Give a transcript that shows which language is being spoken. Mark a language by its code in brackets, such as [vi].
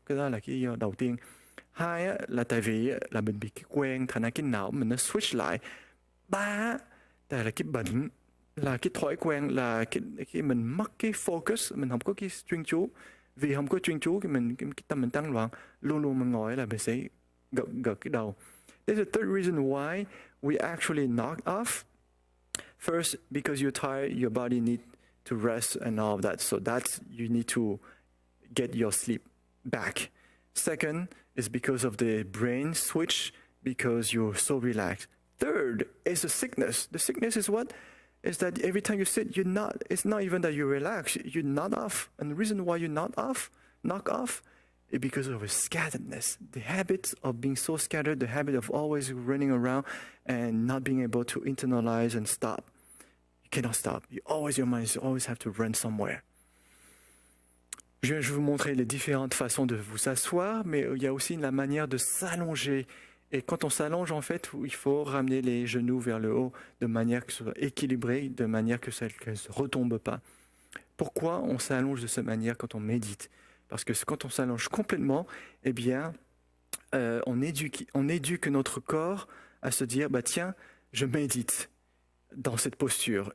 [vi] Cái đó là cái lý do đầu tiên. Hai á, là tại vì là mình bị cái quen, thành ra cái não mình nó switch lại. Ba tại là cái bệnh, là cái thói quen, là cái mình mất cái focus, mình không có cái chuyên chú. Vì không có chuyên chú cái tâm mình tăng loạn, luôn luôn mình ngồi là mình sẽ gật cái đầu. [en] There's a third reason why we actually knock off. First, because you're tired, your body needs to rest and all of that. So that's, you need to get your sleep back. Second is because of the brain switch, because you're so relaxed. Third is a sickness. The sickness is what? Is that every time you sit, it's not even that you relax, you nod off. And the reason why you knock off is because of a scatteredness. The habit of being so scattered, the habit of always running around and not being able to internalize and stop. You cannot stop. Your mind always have to run somewhere. [fr] Je vais vous montrer les différentes façons de vous asseoir, mais il y a aussi la manière de s'allonger. Et quand on s'allonge, en fait, il faut ramener les genoux vers le haut de manière que ce soit équilibré, de manière que ça ne se retombe pas. Pourquoi on s'allonge de cette manière quand on médite? Parce que quand on s'allonge complètement, eh bien, on éduque notre corps à se dire, bah tiens, je médite dans cette posture.